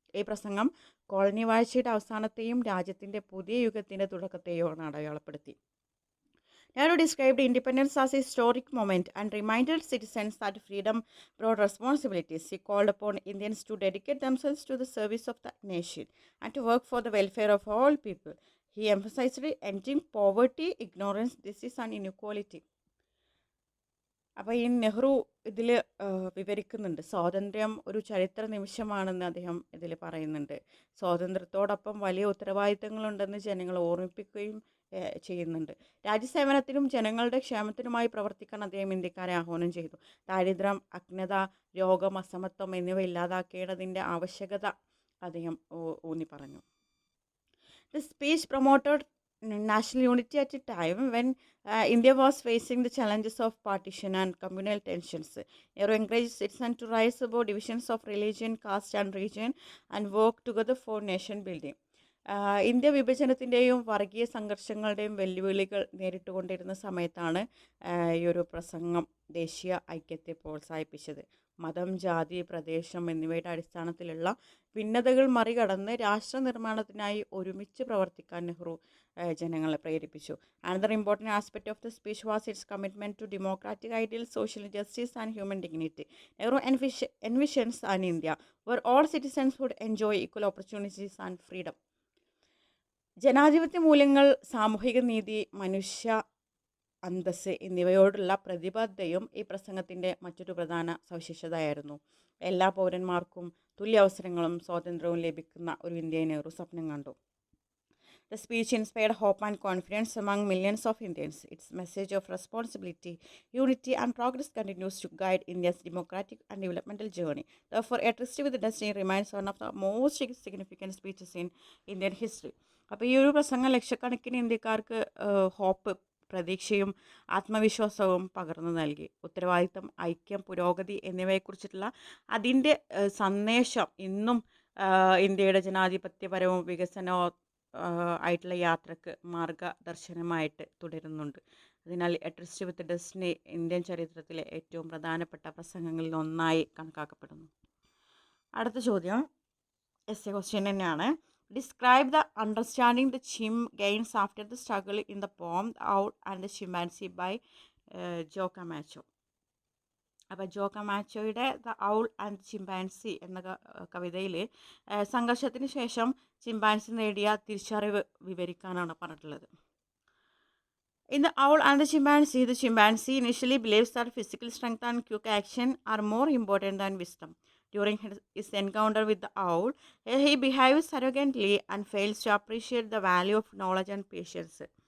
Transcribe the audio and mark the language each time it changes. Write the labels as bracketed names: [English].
[Malayalam] ഈ പ്രസംഗം കോളനി വാഴ്ചയുടെ അവസാനത്തെയും രാജ്യത്തിൻ്റെ പുതിയ യുഗത്തിൻ്റെ തുടക്കത്തെയുമാണ് അടയാളപ്പെടുത്തി. [English] Nehru described independence as a historic moment and reminded citizens that freedom brought responsibilities. He called upon Indians to dedicate themselves to the service of the nation and to work for the welfare of all people. He emphasized ending poverty, ignorance, disease and inequality. [Malayalam] അപ്പോൾ ഈ നെഹ്റു ഇതിൽ വിവരിക്കുന്നുണ്ട്, സ്വാതന്ത്ര്യം ഒരു ചരിത്ര നിമിഷമാണെന്ന് അദ്ദേഹം ഇതിൽ പറയുന്നുണ്ട്. സ്വാതന്ത്ര്യത്തോടൊപ്പം വലിയ ഉത്തരവാദിത്തങ്ങളുണ്ടെന്ന് ജനങ്ങൾ ഓർമ്മിപ്പിക്കുകയും ചെയ്യുന്നുണ്ട്. രാജ്യസേവനത്തിനും ജനങ്ങളുടെ ക്ഷേമത്തിനുമായി പ്രവർത്തിക്കാൻ അദ്ദേഹം ഇന്ത്യക്കാരെ ആഹ്വാനം ചെയ്തു. ദാരിദ്ര്യം, അജ്ഞത, രോഗം, അസമത്വം എന്നിവ ഇല്ലാതാക്കേണ്ടതിൻ്റെ ആവശ്യകത അദ്ദേഹം ഊന്നി പറഞ്ഞു. [English] The speech promoted national unity at a time when India was facing the challenges of partition and communal tensions. Nehru encouraged citizens to rise above divisions of religion, caste and region and work together for nation building. [Malayalam] India വിഭജനത്തിൻ്റെയും വർഗീയ സംഘർഷങ്ങളുടെയും വെല്ലുവിളികൾ നേരിട്ടുകൊണ്ടിരുന്ന സമയത്താണ് ഈ ഒരു പ്രസംഗം ദേശീയ ഐക്യത്തെ പ്രോത്സാഹിപ്പിച്ചത്. മതം, ജാതി, പ്രദേശം എന്നിവയുടെ അടിസ്ഥാനത്തിലുള്ള ഭിന്നതകൾ മറികടന്ന് രാഷ്ട്ര നിർമ്മാണത്തിനായി ഒരുമിച്ച് പ്രവർത്തിക്കാൻ നെഹ്റു ജനങ്ങളെ പ്രേരിപ്പിച്ചു. [English] Another important aspect of the speech was its commitment to democratic ideals, social justice and human dignity. Nehru envisions an India where all citizens would enjoy equal opportunities and freedom. [Malayalam] ജനാധിപത്യ മൂല്യങ്ങൾ, സാമൂഹിക നീതി, മനുഷ്യ അന്തസ്സ് എന്നിവയോടുള്ള പ്രതിബദ്ധതയും ഈ പ്രസംഗത്തിൻ്റെ മറ്റൊരു പ്രധാന സവിശേഷതയായിരുന്നു. എല്ലാ പൗരന്മാർക്കും തുല്യ അവസരങ്ങളും സ്വാതന്ത്ര്യവും ലഭിക്കുന്ന ഒരു ഇന്ത്യയെ നെഹ്റു സ്വപ്നം കണ്ടു. [English] The speech inspired hope and confidence among millions of Indians. Its message of responsibility, unity and progress continues to guide India's democratic and developmental journey. Therefore, a tryst with destiny remains one of the most significant speeches in Indian history. [Malayalam] അപ്പോൾ ഈ ഒരു പ്രസംഗം ലക്ഷക്കണക്കിന് ഇന്ത്യക്കാർക്ക് hope, പ്രതീക്ഷയും ആത്മവിശ്വാസവും പകർന്നു നൽകി. ഉത്തരവാദിത്തം, ഐക്യം, പുരോഗതി എന്നിവയെക്കുറിച്ചിട്ടുള്ള അതിൻ്റെ സന്ദേശം ഇന്നും ഇന്ത്യയുടെ ജനാധിപത്യപരവും വികസനവും ആയിട്ടുള്ള യാത്രക്ക് മാർഗദർശനമായിട്ട് തുടരുന്നുണ്ട്. അതിനാൽ എ ട്രിസ്റ്റ് വിത്ത് ഡെസ്റ്റിനി ഇന്ത്യൻ ചരിത്രത്തിലെ ഏറ്റവും പ്രധാനപ്പെട്ട പ്രസംഗങ്ങളിൽ ഒന്നായി കണക്കാക്കപ്പെടുന്നു. അടുത്ത ചോദ്യം എസ്സേ ക്വസ്റ്റ്യൻ തന്നെയാണ്. [English] Describe the understanding the chimp gains after the struggle in the poem The Owl and the Chimpanzee by Jo Camacho. [Malayalam] അപ്പോൾ ജോ കമാച്ചോയുടെ ദ ഔൾ ആൻഡ് ചിമ്പാൻസി എന്ന കവിതയിൽ സംഘർഷത്തിന് ശേഷം ചിമ്പാൻസി നേടിയ തിരിച്ചറിവ് വിവരിക്കാനാണ് പറഞ്ഞിട്ടുള്ളത്. [English] In The Owl and the chimpanzee initially believes that physical strength and quick action are more important than wisdom. During his encounter with the owl, he behaves arrogantly and fails to appreciate the value of knowledge and patience.